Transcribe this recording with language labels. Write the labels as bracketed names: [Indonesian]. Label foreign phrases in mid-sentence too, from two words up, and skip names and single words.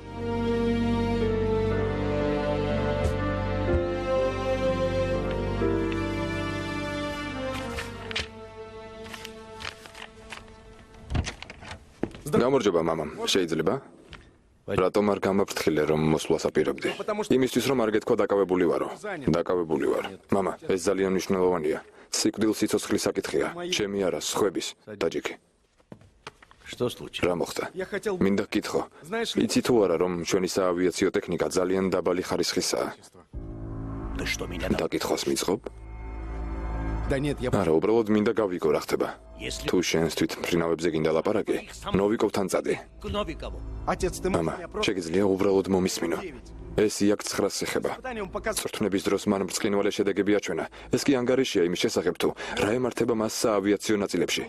[Georgian] გამარჯობა, მამამ. შეიძლება? რატომ არ გამაფრთხილე რომ მოსვლას აპირებდი? იმისთვის რომ არ გეთქვა დაკავებული ვარო. დაკავებული ვარ. მამა, ეს ძალიან მნიშვნელოვანია. სიკვდილ სიცოცხლის საკითხია. ჩემი არა, სხვების. დაჯიქი. [Russian] Что случилось? [Georgian] რა მოხდა? მინდა გკითხო. იცი თუ არა რომ ჩვენი საავიაციო ტექნიკა ძალიან დაბალი ხარისხისაა? [Russian] Ты что, меня... [Georgian] დაკითხოს მიწყობ? არა, უბრალოდ მინდა გავიგო რა ხდება. თუ შენს თვითმფრინავებზე გინდა ლაპარაკი, ნოვიკოვთან წადი. Новикову. მამა, შეგიძლია უბრალოდ მომისმინო. ეს იაკ 9-ს ეხება. წვრთნების დროს მან ბრწყინვალე შედეგები აჩვენა. ეს კი ანგარიშია იმის შესახებ თუ რა ემართება მას საავიაციო ნაწილებში.